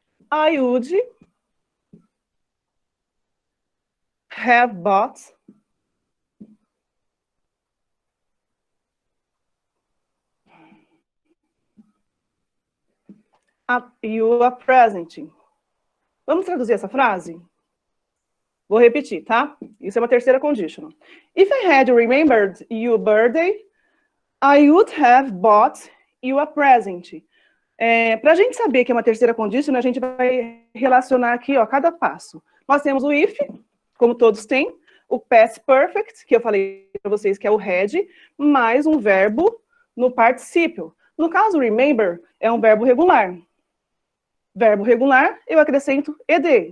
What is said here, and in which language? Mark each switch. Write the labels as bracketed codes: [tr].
[en] I would have bought you a present. [pt] Vamos traduzir essa frase? Vou repetir, tá? Isso é uma terceira conditional. [en] If I had remembered your birthday, I would have bought you a present. [pt] Para a gente saber que é uma terceira conditional, a gente vai relacionar aqui, ó, cada passo. Nós temos o if, como todos têm, o past perfect, que eu falei para vocês que é o had, mais um verbo no particípio. No caso, remember é um verbo regular. Verbo regular, eu acrescento ed.